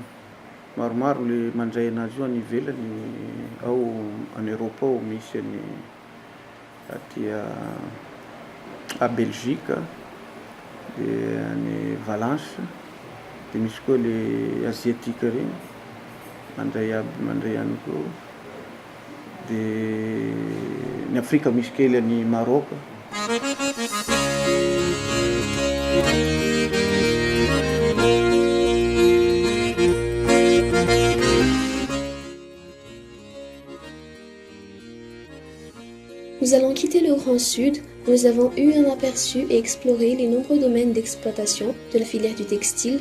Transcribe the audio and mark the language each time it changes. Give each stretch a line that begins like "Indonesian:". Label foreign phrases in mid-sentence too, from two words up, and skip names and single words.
Malagasy: Maromaro le mandray anazy io any ivelany, ao
French: en Europe
Malagasy: ao misy any aty
French: à Belgique,
Malagasy: dia any Valence, dia misy koa le asiatique regny mandray ihany koa, dia ny Afrika misy kely any Maroc.
French: Nous allons quitter le Grand Sud où nous avons eu un aperçu et exploré les nombreux domaines d'exploitation de la filière du textile.